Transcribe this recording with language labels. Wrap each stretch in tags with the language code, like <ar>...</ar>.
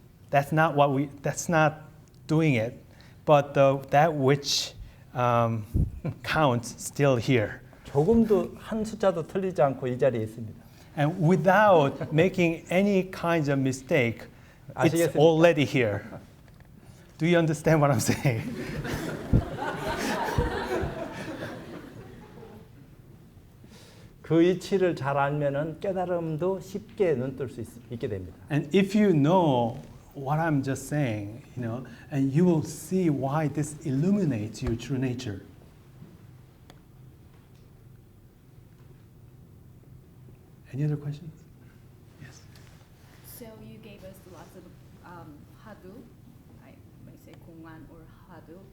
<en>That's not doing it. But that which counts still here.</en> <ko>조금도 한 숫자도 틀리지 않고 이 자리에 있습니다.</ko> <en>And without making any kinds of mistake, it's already here. Do you understand what I'm saying?</en> <ko>그 이치를 잘 알면은 깨달음도 쉽게 눈뜰 수 있게 됩니다.</ko> <en>And if you know what I'm just saying, and you will see why this illuminates your true nature. Any other questions? Yes. So you gave us lots of hadu, I may say 공안 or hadu.</en>